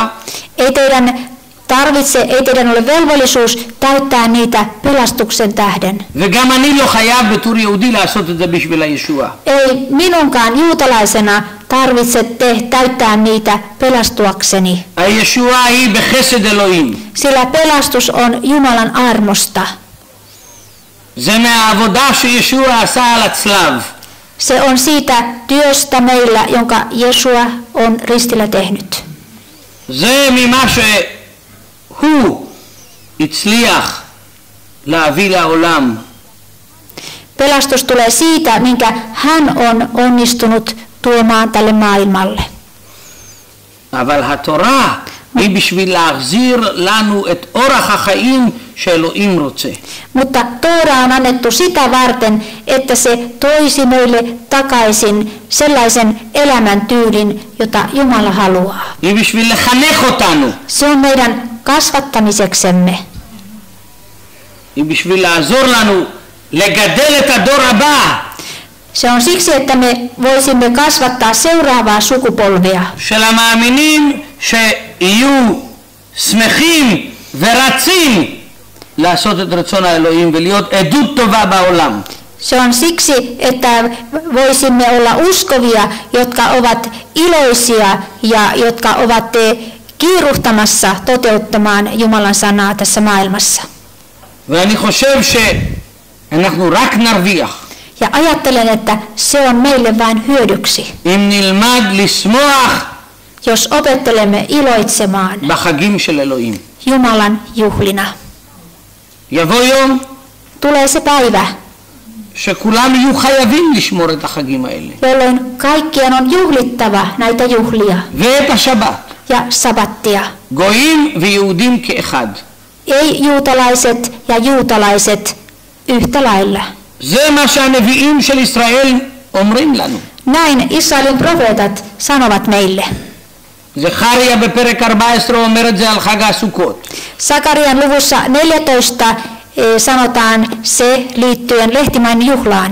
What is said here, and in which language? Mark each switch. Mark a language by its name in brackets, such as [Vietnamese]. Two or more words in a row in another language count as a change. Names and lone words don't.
[Finnish] Ei teidän ole velvollisuus täyttää niitä pelastuksen tähden. [Hebrew] וגם אני לא חייב בתור יהודי לעשות את זה בשביל הישועה. [Finnish] Ei minunkaan juutalaisena tarvitse täyttää niitä pelastuakseni. [Hebrew] הישועה היא בחסד אלוהים. [Finnish] Sillä pelastus on Jumalan armosta. [Hebrew] זה מהעבודה שישוע עשה על הצלב. [Finnish] Se on siitä työstä meillä, jonka Jesua on ristillä tehnyt. [Hebrew] זה ממה שהוא הצליח להביא לעולם. [Finnish] Pelastus tulee siitä, minkä hän on onnistunut tuomaan tälle maailmalle. [Hebrew] אבל התורה היא בשביל להחזיר לנו את אורח החיים שאלוהים רוצה. [Finnish] Mutta Toora on annettu sitä varten, että se toisi meille takaisin sellaisen elämäntyylin, jota Jumala haluaa. [Hebrew] היא בשביל לחנך אותנו. [Finnish] Se on meidän kasvattamiseksemme. [Hebrew] היא בשביל לעזור לנו לגדל את הדור הבא. [Finnish] Se on siksi, että me voisimme kasvattaa seuraavaa sukupolvea. [Hebrew] של המאמינים שיהיו שמחים ורצים לעשות את רצון האלוהים ולהיות עדות טובה בעולם. [Finnish] Se on siksi, että voisimme olla uskovia, jotka ovat iloisia ja jotka ovat kiiruhtamassa toteuttamaan Jumalan sanaa tässä maailmassa. [Hebrew] ואני חושב שאנחנו רק נרוויח. [Finnish] Ja ajattelen, että se on meille vain hyödyksi, [Hebrew] אם נלמד לשמוח [Finnish] jos opettelemme iloitsemaan [Hebrew] בחגים של אלוהים. [Finnish] Jumalan juhlina. [Hebrew] יבוא יום [Finnish] Tulee se päivä, [Hebrew] שכולם יהיו חייבים לשמור את החגים האלה. [Finnish] jolloin kaikkien on juhlittava näitä juhlia [Hebrew] ואת השבת. [Finnish] ja sabattia. [Hebrew] גויים ויהודים כאחד. [Finnish] Ei juutalaiset ja juutalaiset yhtä lailla. [Hebrew] זה מה שהנביאים של ישראל אומרים לנו. [Finnish] Näin Israelin profeetat sanovat meille. [Hebrew] זכריה בפרק 14 אומר את זה על חג הסוכות. [Finnish] Sakarian luvussa 14 sanotaan se liittyen lehtimäen juhlaan.